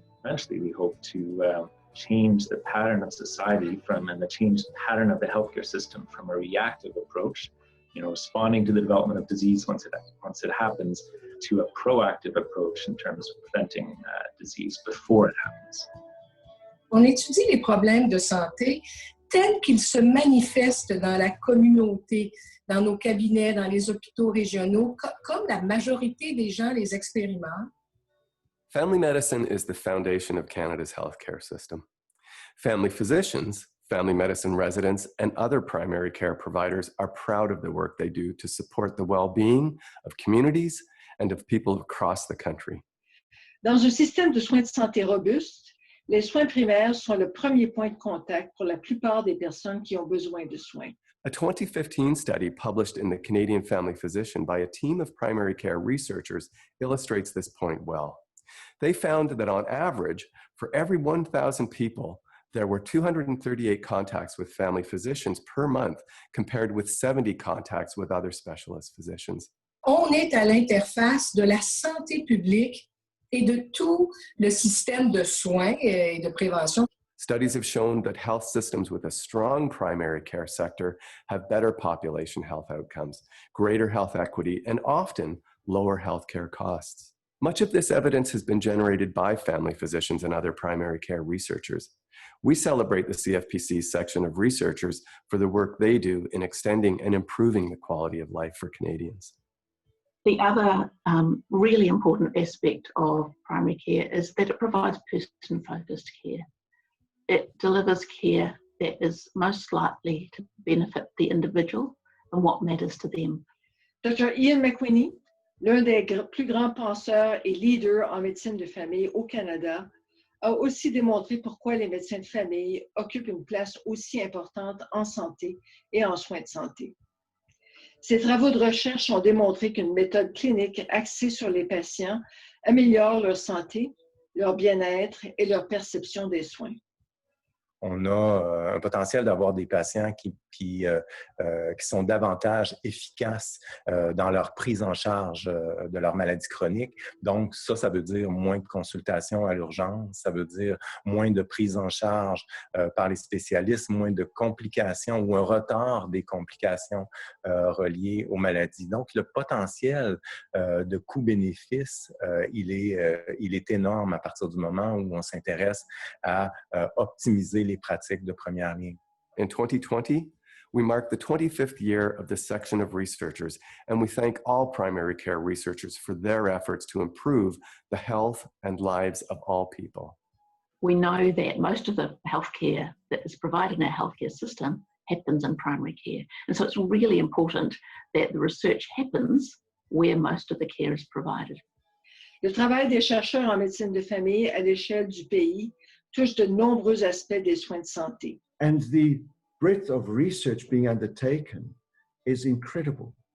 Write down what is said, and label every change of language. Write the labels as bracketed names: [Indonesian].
[English] Eventually, we hope to change the pattern of society and the change the pattern of the healthcare system from a reactive approach, responding to the development of disease once it happens, to a proactive approach in terms of preventing disease before it happens. [French] On étudie les problèmes de santé tels qu'ils se manifestent dans la communauté, dans nos cabinets, dans les hôpitaux régionaux, comme la majorité des gens les expérimentent. [English] Family medicine is the foundation of Canada's healthcare system. Family physicians, family medicine residents, and other primary care providers are proud of the work they do to support the well-being of communities and of people across the country. [French] Dans un système de soins de santé robuste, les soins primaires sont le premier point de contact pour la plupart des personnes qui ont besoin de soins. [English] A 2015 study published in the Canadian Family Physician by a team of primary care researchers illustrates this point well. They found that on average, for every 1,000 people, there were 238 contacts with family physicians per month, compared with 70 contacts with other specialist physicians. [French] On est à l'interface de la santé publique et de tout le système de soins et de prévention. [English] Studies have shown that health systems with a strong primary care sector have better population health outcomes, greater health equity, and often lower healthcare costs. Much of this evidence has been generated by family physicians and other primary care researchers. We celebrate the CFPC's section of researchers for the work they do in extending and improving the quality of life for Canadians. The other really important aspect of primary care is that it provides person-focused care. It delivers care that is most likely to benefit the individual and what matters to them. Dr. [French] Ian McWhinney, l'un des plus grands penseurs et leaders en médecine de famille au Canada, a aussi démontré pourquoi les médecins de famille occupent une place aussi importante en santé et en soins de santé. Ces travaux de recherche ont démontré qu'une méthode clinique axée sur les patients améliore leur santé, leur bien-être et leur perception des soins. On a un potentiel d'avoir des patients qui puis qui sont davantage efficaces dans leur prise en charge de leur maladie chronique. Donc, ça veut dire moins de consultations à l'urgence, ça veut dire moins de prise en charge par les spécialistes, moins de complications ou un retard des complications reliées aux maladies. Donc, le potentiel de coût-bénéfice, il est énorme à partir du moment où on s'intéresse à optimiser les pratiques de première ligne. [English] In 2020, we mark the 25th year of this section of researchers, and we thank all primary care researchers for their efforts to improve the health and lives of all people. We know that most of the healthcare that is provided in our healthcare system happens in primary care. And so it's really important that the research happens where most of the care is provided. [French] Le travail des chercheurs en médecine de famille à l'échelle du pays touche de nombreux aspects des soins de santé. [English] And the breadth of research being undertaken is incredible.